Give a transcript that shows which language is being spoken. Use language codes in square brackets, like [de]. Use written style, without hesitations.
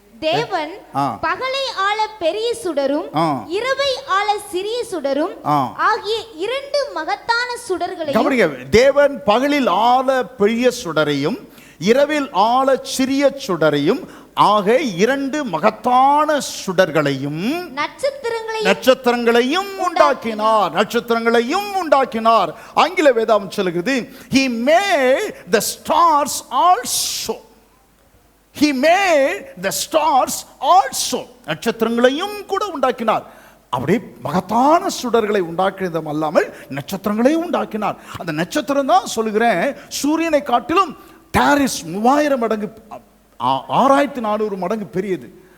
[ta] தேவன் பகலை ஆள பெரிய சுடரும் இரவை ஆள சிறிய சுடரும் ஆகிய 2 மகத்தான சுடர்களையும். கவனிங்க, தேவன் பகலில் ஆள பெரிய சுடரையும் இரவில் ஆள சிறிய சுடரையும் ஆக 2 மகத்தான சுடர்களையும் நட்சத்திரங்களையும் உண்டாக்கினார். நட்சத்திரங்களையும் உண்டாக்கினார். ஆங்கில வேதாகம் சொல்லுகிறது, [en] he made the stars also. He made the stars also. [ta] நட்சத்திரங்களையும் கூட உண்டாக்கினார். அப்படியே மகத்தான சுடர்களை உண்டாக்கியதும் அல்லாமல் நட்சத்திரங்களையும் உண்டாக்கினார். அந்த நட்சத்திரம் தான் சொல்லுகிறேன், சூரியனை காட்டிலும் டாரிஸ் 3000 மடங்கு 6400 மடங்கு பெரியது.